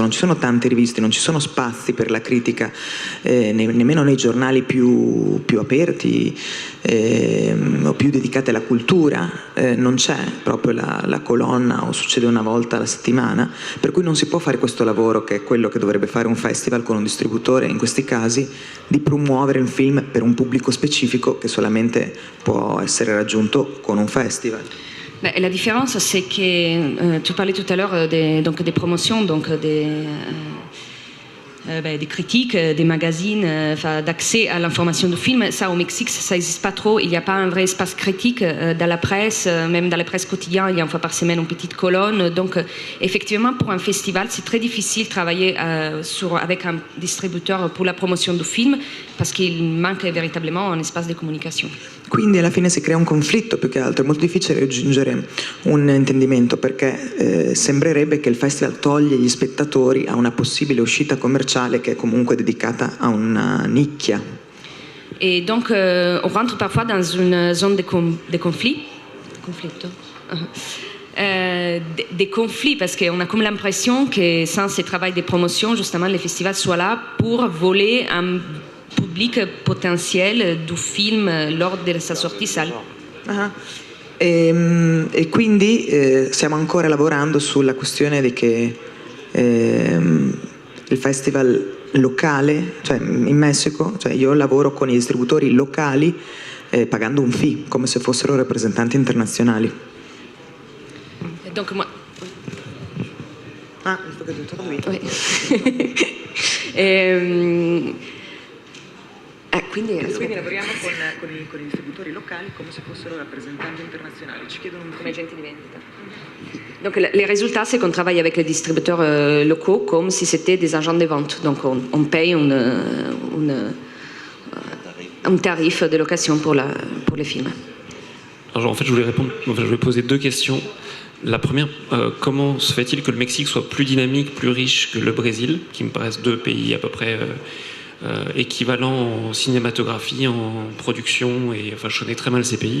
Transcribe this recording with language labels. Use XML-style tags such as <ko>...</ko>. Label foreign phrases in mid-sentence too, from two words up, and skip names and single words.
<it>Non ci sono tante riviste, non ci sono spazi per la critica, nemmeno nei giornali più aperti o più dedicati alla cultura, non c'è proprio la colonna, o succede una volta alla settimana, per cui non si può fare questo lavoro che è quello che dovrebbe fare un festival con un distributore, in questi casi di promuovere un film per un pubblico specifico che solamente può essere raggiunto con un festival.</it> <fr>La différence, c'est que tu parlais tout à l'heure des promotions, donc des critiques, des magazines, d'accès à l'information du film. Ça, au Mexique, ça n'existe pas trop. Il n'y a pas un vrai espace critique dans la presse, même dans la presse quotidienne, il y a une fois par semaine une petite colonne. Donc, effectivement, pour un festival, c'est très difficile de travailler avec un distributeur pour la promotion du film, parce qu'il manque véritablement un espace de communication.</fr> <it>Quindi alla fine si crea un conflitto, più che altro è molto difficile raggiungere un intendimento, perché sembrerebbe che il festival toglie gli spettatori a una possibile uscita commerciale che è comunque dedicata a una nicchia.</it> <fr>Et donc on rentre parfois dans une zone de conflit. des conflits, parce qu'on a comme l'impression que sans ce travail de promotion, justement, les festivals soient là pour voler un public potentiel du film lors de sa sortie salle.</fr> <it>E quindi stiamo ancora lavorando sulla questione di che il festival locale, cioè in Messico, cioè io lavoro con i distributori locali pagando un fee, come se fossero rappresentanti internazionali.</it> <fr>Donc moi... Ah, il faut que tu traduisca. Oui.</fr> <it>Quindi lavoriamo con i distributori locali come se fossero rappresentanti internazionali. Ci chiedono un comme agenti di vendita.</it> <fr>Donc les résultats, c'est qu'on travaille avec les distributeurs locaux comme si c'était des agents de vente. Donc on paye un tarif de location pour les films. Alors en fait, je voulais poser deux questions. La première, comment se fait-il que le Mexique soit plus dynamique, plus riche que le Brésil, qui me paraissent deux pays à peu près équivalents en cinématographie, en production, et enfin je connais très mal ces pays.</fr>